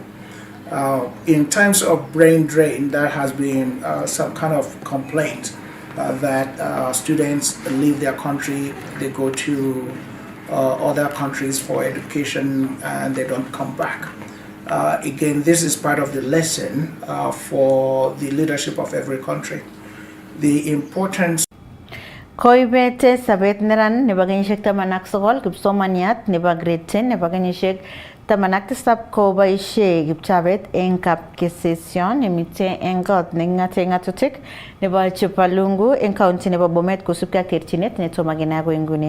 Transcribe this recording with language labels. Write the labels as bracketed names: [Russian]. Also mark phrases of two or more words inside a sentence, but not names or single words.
[English] In terms of brain drain, there has been some kind of complaint that students leave their country, they go to other countries for education and they don't come back. Again, this is part of the lesson for the leadership of every country. The importance [Kalenjin] Koibete sabet neran nebo kenyisiek 19 kipsomaniat nebo grade 10 nebo kenyisiek 17 ko boisie kipchabet eng kapkesesyon nemite eng kot nekingate ngatutik nebo Chepalungu eng county nebo Bomet kosubkei ak terchinet netomo kenai akoi nguni.